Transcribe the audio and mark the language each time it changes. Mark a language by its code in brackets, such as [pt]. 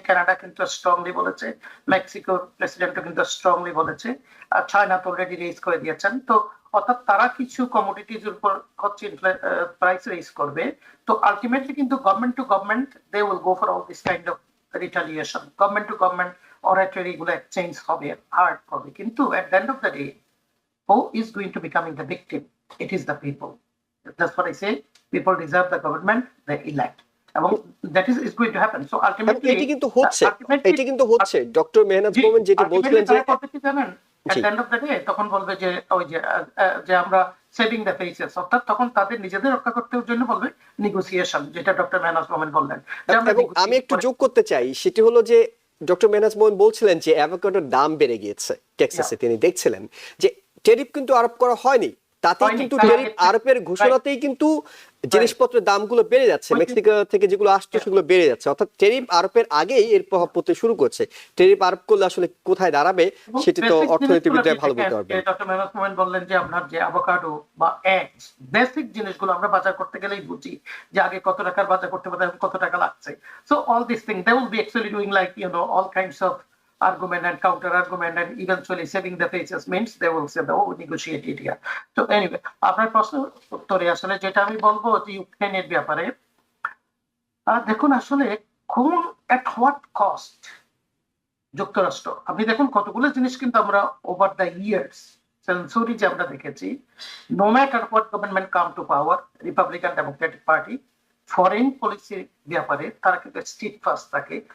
[bn] Canada কিন্তু strongly বলেছে, মেক্সিকোর প্রেসিডেন্টও কিন্তু স্ট্রংলি বলেছে, আর চায়না তো অলরেডি রেজ করে দিয়েছেন। তো অর্থাৎ তারা কিছু কমোডিটিজ উপর হচ্ছে প্রাইস রেজ করবে। [en] তো আলটিমেটলি কিন্তু government to government they will go for all this kind of retaliation. Government to government oratory [bn] গুলো এক্সচেঞ্জ হবে, হার্ড হবে, কিন্তু [en] at the end of the day who is going to becoming the victim? It is the people. That's what I say. People deserve the government they elect, এবং that is going to happen. So ultimately [bn] এটি কিন্তু হচ্ছে doctor Mehnaz মোমেন যেটি বলছিলেন যে জানেন, [en] at the end of the day [bn] তখন বলবে যে ওই যে আমরা [en] saving the faces, [bn] অর্থাৎ তখন তাদের নিজেদের রক্ষা করতে জন্য বলবে নেগোসিয়েশন, যেটা ডক্টর মেহনাজ মোমেন বললেন। এবং আমি একটু যোগ করতে চাই, সেটি হলো যে ডক্টর মেহনাজ মোমেন বলছিলেন যে অ্যাভোকাডোর দাম বেড়ে গিয়েছে টেক্সাসে, তিনি দেখছিলেন যে ট্যারিফ কিন্তু আরোপ করা হয়নি, তাতেই কিন্তু ট্যারিফ আরোপের ঘোষণাতেই কিন্তু জিনিসপত্রের দামগুলো বেড়ে যাচ্ছে, মেক্সিকো থেকে যেগুলো আসছে সেগুলো বেড়ে যাচ্ছে। অর্থাৎ ট্যারিফ আরোপের আগেই এর প্রভাব পড়তে শুরু করছে। ট্যারিফ আরোপ করলে আসলে কোথায় দাঁড়াবে সেটি তো অর্থনীতিবিদরা ভালো বলতে পারবে। ডক্টর মেহনাজ মোমেন বললেন যে আপনার যে অ্যাভোকাডো বা এগস, বেসিক জিনিসগুলো আমরা বাজার করতে গেলেই বুঝি যে আগে কত টাকার বাজার করতে পারে, কত টাকা লাগছে। [en] So all this thing they will be actually doing like all kinds of argument and counter argument and eventually saving the faces means they will say, oh, negotiate it here. [bn] So anyway, আপনার প্রশ্ন উত্তরে আসলে যেটা আমি বলবো যে ইউক্রেনের ব্যাপারে দেখুন আসলে কোন [en] at what cost [bn] যুক্তরাষ্ট্র, আপনি দেখুন কতগুলো জিনিস কিন্তু আমরা [en] over the years century [bn] যে আমরা দেখেছি, [en] no matter what government come to power, [bn] Republican Democratic party foreign পলিসির ব্যাপারে তারা কিন্তু স্ট্রিট ফাস্ট থাকে।